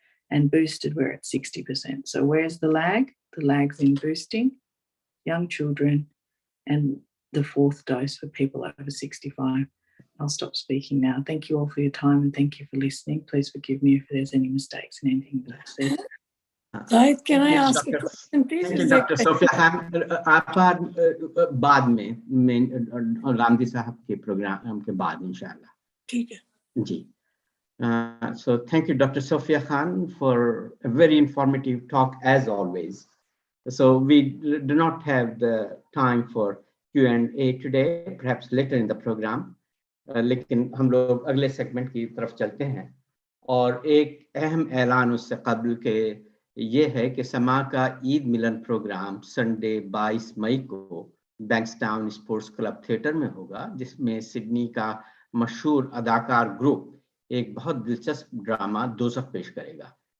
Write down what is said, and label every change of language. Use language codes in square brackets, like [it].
[en] And boosted, we're at 60%. So where's the lag? The lag's in boosting, young children, and the 4th dose for people over 65. I'll stop speaking now. Thank you all for your time and thank you for listening. Please forgive me if there's any mistakes in anything that I've said. Zahid, can I ask a question, please? Thank you, Dr. Sophia Khan. [hi] आप बाद में रामदी साहब के programme के बाद इंशाल्लाह. ठीक है. [en] जी. So thank you, Dr. Sophia Khan, for a very informative talk as always. So we do not have the time for Q&A today, perhaps later in the program. [hi] लेकिन हम लोग अगले सेगमेंट की तरफ चलते हैं और एक अहम ऐलान उससे कबल के ये है कि समा का ईद मिलन प्रोग्राम संडे 22 मई को बैंक्सटाउन स्पोर्ट्स क्लब थिएटर में होगा, जिसमें सिडनी का मशहूर अदाकार ग्रुप एक बहुत दिलचस्प ड्रामा दोज़ख पेश करेगा.